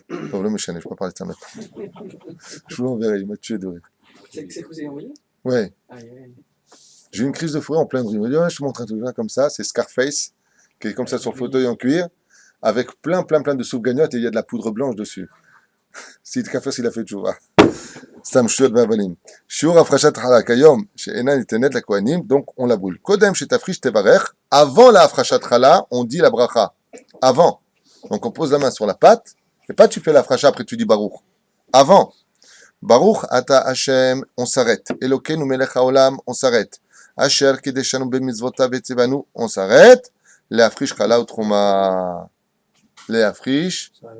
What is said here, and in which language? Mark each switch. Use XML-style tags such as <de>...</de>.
<fr>Pablo Méchané, je ne peux pas parler de ça maintenant. Je vous l'enverrai, il m'a tué de rire. C'est que vous avez envoyé? Ouais. Aïe, aïe. J'ai eu une crise de fou rire en plein de rire. Il m'a dit, ouais, je te montre un truc là comme ça. C'est Scarface, qui est comme ça sur le fauteuil en cuir, avec plein de soupe gagnotte et il y a de la poudre blanche dessus. C'est le café s'il a fait toujours.</fr> <he>סתם שטויות והבלים. שיעור הפרשת חלה כיום שאינה ניתנת לכהנים,</he> <fr>donc on la brûle.</fr> <he>קודם שתפריש תברך,</he> <fr>avant la הפרשת חלה, on dit la bracha. Avant. Donc on pose la main sur la pâte, et pas tu fais la frasha après tu dis Baruch. Avant.</fr> <he>Baruch ata Hashem,</he> <fr>on s'arrête.</fr> <he>Elokeinu melech haolam,</he> <fr>on s'arrête.</fr> <he>Asher kideshanu b'mitzvotav etzevanu,</he> <fr>on s'arrête.</fr> <he>Leafrish chala</he> <fr>ou trouma. Leafrish.</fr>